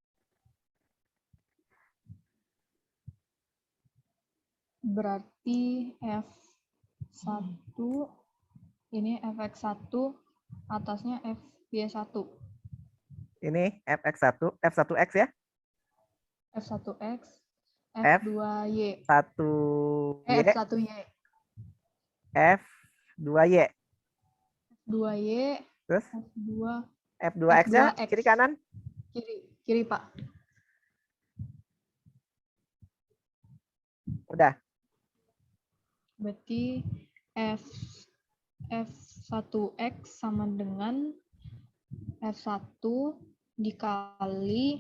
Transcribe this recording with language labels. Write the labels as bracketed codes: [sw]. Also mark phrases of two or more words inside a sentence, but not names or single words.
[id] Berarti F1 ini fx1 atasnya fy1. Ini fx1, f1x ya. F1x, F2y. F1y, F1y. F2y. F2y, Terus F2, F2x-nya F2x. kiri kanan? Kiri, Pak. Udah. Berarti F1x sama dengan F1 dikali